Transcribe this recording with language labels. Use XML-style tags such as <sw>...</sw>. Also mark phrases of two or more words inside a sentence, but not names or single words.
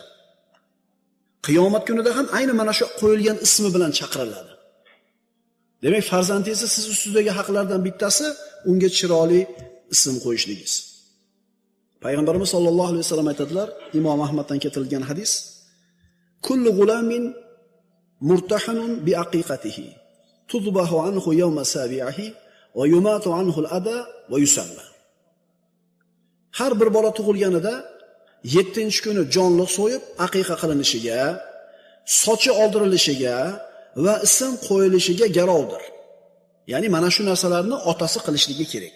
<uz>Qiyomat kunida ham ayni mana shu qo'yilgan ismi bilan chaqiriladi. Demak, farzandingizni siz ustidagi haqlardan bittasi unga chiroyli ism qo'yishligingiz. Payg'ambarimiz sollallohu alayhi vasallam aytadilar, Imom Ahmaddan keltirilgan hadis:</uz> <ar>كل غلام مرتهن بعقيقته تذبح عنه يوم سابعه ويماط عنه الأذى ويسمى.</ar> <uz>Har bir bola tug'ilganida 7-kuni jonli so'yib aqiqa qilinishiga, sochi oldirilishiga va ism qo'yilishiga garovdir. Ya'ni mana shu narsalarni otasi qilishligi kerak.</uz>